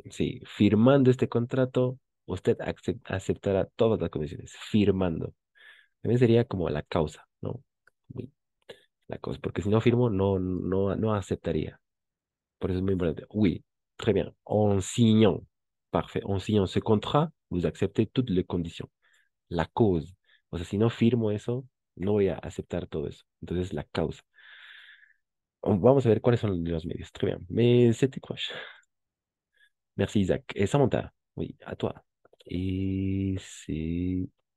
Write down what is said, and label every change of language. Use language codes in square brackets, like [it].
[es] Sí, firmando este contrato, usted aceptará todas las condiciones, firmando. También sería como la causa, ¿no? Oui, la causa, porque si no firmo, no aceptaría. Por eso es muy importante. [fr] Oui, très bien. En signant, parfait. En signant ce contrat, vous acceptez toutes les conditions. La cause. [es] O sea, si no firmo eso, no voy a aceptar todo eso. Entonces, la causa. Vamos a ver cuáles son los medios. [fr] Très bien. Mais c'était quoi? Merci, Isaac. Et Samantha, oui, à toi. Et c'est...